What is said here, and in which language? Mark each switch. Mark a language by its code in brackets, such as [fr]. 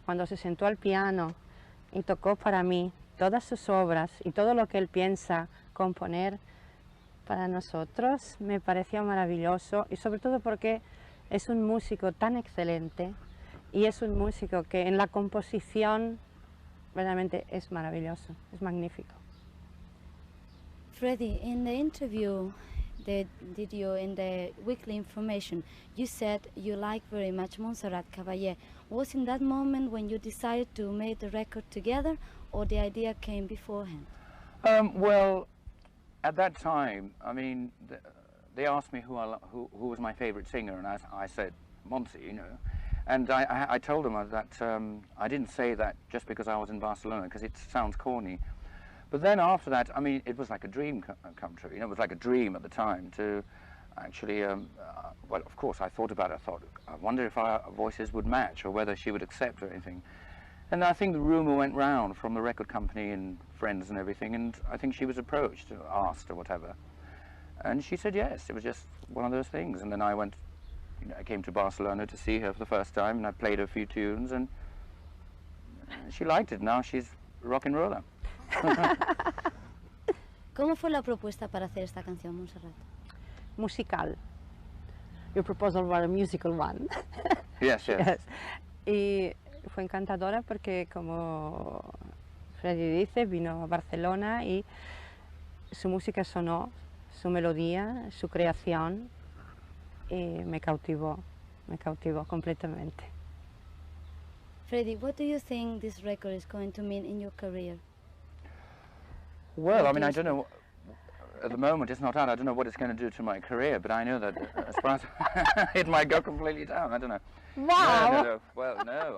[es] Cuando se sentó al piano y tocó para mí todas sus obras y todo lo que él piensa componer para nosotros, me pareció maravilloso, y sobre todo porque es un músico tan excelente y es un músico que en la composición realmente es maravilloso, es magnífico. [en] Freddie, in the interview that did you in the weekly information, you said you like very much Montserrat Caballé. Was in that moment when you decided to make the record together, or the idea came beforehand? Well, at that time, I mean, they asked me who was my favorite singer, and I said Monsi, you know. And I told them that I didn't say that just because I was in Barcelona, because it sounds corny. But then after that, I mean, it was like a dream come true. You know, it was like a dream at the time to actually, well, of course, I thought about it. I thought, I wonder if our voices would match or whether she would accept or anything. And I think the rumor went round from the record company and friends and everything, and I think she was approached, or asked or whatever. And she said yes, it was just one of those things. And then I went, you know, I came to Barcelona to see her for the first time, and I played her a few tunes, and she liked it. Now she's rock and roller. [es] ¿Cómo fue la propuesta para hacer esta canción, Montserrat? [en] Musical. Your proposal was a musical one. Yes. [es] Y fue encantadora porque, como Freddie dice, vino a Barcelona y su música sonó, su melodía, su creación, y me cautivó completamente. [en] Freddie, what do you think this record is going to mean in your career? Well, I mean, I don't know. At the moment, it's not out. I don't know what it's going to do to my career, but I know that as far as it might go completely down. I don't know. Wow. No. Well, no.